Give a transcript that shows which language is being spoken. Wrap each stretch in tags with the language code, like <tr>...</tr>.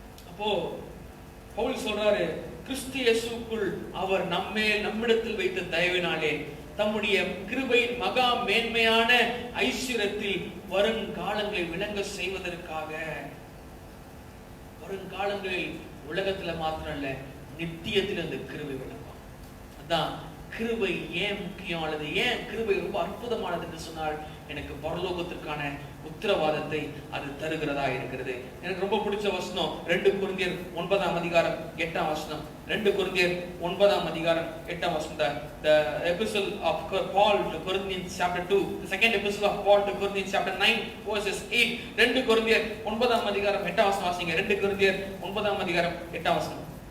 <ta>அப்போ பவுல் சொல்றாரு, கிறிஸ்து இயேசுவுக்குள் அவர் நம்மிடத்தில் வைத்த தயவினாலே தம்முடைய கிருபையின் மகா மேன்மையான ஐஸ்வரியத்தில் வருங்காலங்களை விளங்க செய்வதற்காக, வருங்காலங்களில் உலகத்துல மாத்திரம் இல்ல நித்தியத்தில் அந்த கிருபை விளங்கும். அதான் கிருபை ஏன் முக்கியமானது, ஏன் கிருபை ரொம்ப அற்புதமானது என்று சொன்னால், எனக்கு பரலோகத்திற்கான உத்தரவாதத்தை அது தருகிறதா இருக்கிறது. எனக்கு ரொம்ப பிடிச்ச வசனம் 2 கொரிந்தியர் 9ஆம் அதிகாரம் 8ஆம் வசனம். 2 கொரிந்தியர் 9ஆம் அதிகாரம் 8ஆம் வசனம்.</ta> <en>The epistle of Paul to Corinthians chapter 2, the second epistle of Paul to Corinthians chapter 9 verses 8.</en> <ta>2 கொரிந்தியர் 9ஆம் அதிகாரம் 8ஆம் வசனம் வாசிங்க. 2 கொரிந்தியர் 9ஆம் அதிகாரம் 8ஆம் வசனம்.</ta>